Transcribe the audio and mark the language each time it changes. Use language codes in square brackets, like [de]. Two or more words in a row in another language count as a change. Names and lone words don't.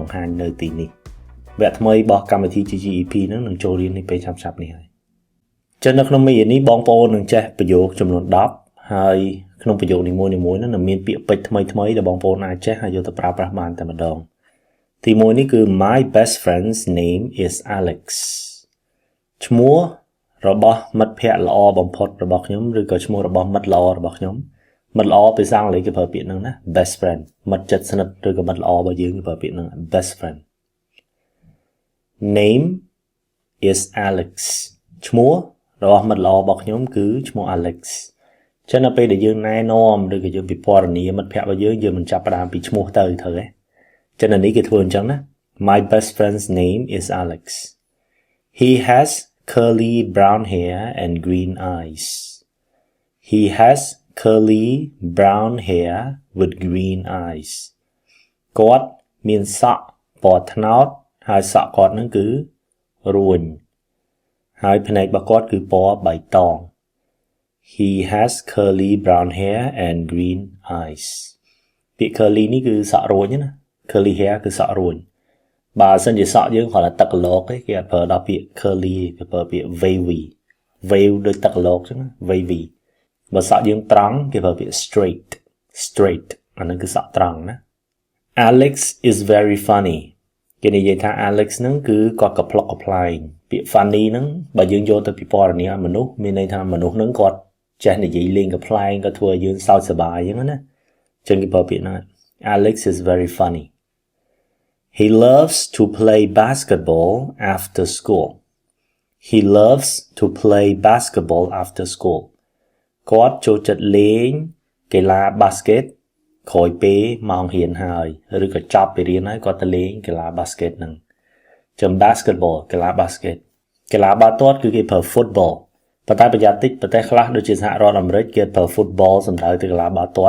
[km] បង្ហាញនៅទីនេះវគ្គថ្មីរបស់កម្មវិធី GGEP ហ្នឹងនឹងចូលរៀននេះពេលឆាប់ៗនេះហើយចឹងនៅក្នុងមេរៀននេះបងប្អូននឹងចេះ ប្រយោគចំនួន10ហើយក្នុងប្រយោគនីមួយៗហ្នឹងនឹងមានពាក្យពេចន៍ថ្មីៗដែលបងប្អូនអាចចេះហើយយកទៅប្រើប្រាស់បានតែម្ដងទី1នេះគឺ [en] My best friend's name is Alex [km] ឈ្មោះរបស់មិត្តភក្តិល្អបំផុតរបស់ខ្ញុំឬក៏ឈ្មោះរបស់មិត្តល្អរបស់ខ្ញុំមិត្តល្អភាសាអង់គ្លេសគេប្រើពាក្យហ្នឹងណា [en] best friend [km] មិត្តជិតស្និទ្ធឬក៏មិត្តល្អរបស់យើងគេប្រើពាក្យហ្នឹង [en] best friend name is Alex [km] ឈ្មោះរបស់មិត្តល្អរបស់ខ្ញុំគឺឈ្មោះ Alex ចឹងនៅពេលដែលយើងណែនាំឬក៏យើងពិពណ៌នាមិត្តភក្តិរបស់យើងមិនចាប់ផ្ដើមពីឈ្មោះទៅត្រូវទេចឹងនេះគេធ្វើអញ្ចឹងណា [en] My best friend's name is Alex He has curly brown hair and green eyes He has curly brown hair with green eyes [km] គាត់មានសក់ពណ៌ត្នោតហើយសក់គាត់ហ្នឹងគឺរួញហើយភ្នែករបស់គាត់គឺពណ៌បៃតង [en] He has curly brown hair and green eyes [km] ពាក្យ curly នេះគឺសក់រួញណា [en] curly hair [km] គឺសក់រួញបើសិនជាសក់យើងគ្រាន់តែទឹកក ឡោកទេគេអត់ប្រើដល់ពាក្យ curly គេប្រើពាក្យ [en] wavy wave [km] ដូចទឹកកឡោកចឹងណា wavy បើសក់យើងត្រង់គេប្រើពាក្យ straight អាហ្នឹងគឺសក់ត្រង់ណា [en] Alex is very funny [km] គេនិយាយថា Alex ហ្នឹងគឺគាត់កំប្លុកកំប្លែងពាក្យ funny ហ្នឹងបើយើងយកទៅពិពណ៌នាមមនុស្សមានន័យថាមនុស្សហ្នឹងគាត់ចេះនិយាយលេងកំប្លែងគាត់ធ្វើឲ្យយើងសើចសប្បាយចឹងណាចឹងគេប្រើពាក្យហ្នឹង [en] Alex is very funny He loves to play basketball after school He loves to play basketball after school [km] គាត់ចូលចិត្តលេងកីឡាបាស្កេតក្រោយពេលម៉ោងរៀនហើយឬក៏ចប់ពីរៀនហើយគាត់ទៅលេងកីឡាបាស្កេតហ្នឹង ចំ basketball កីឡាបាស្កេតកីឡាបាល់ទាត់គឺគេប្រើ football ប៉ុន្តែប្រយ័ត្នតិចប្រទេសខ្លះដូចជាសហរដ្ឋអាមេរិកគេប្រើ football សំដៅទៅកីឡាបាល់ទាត់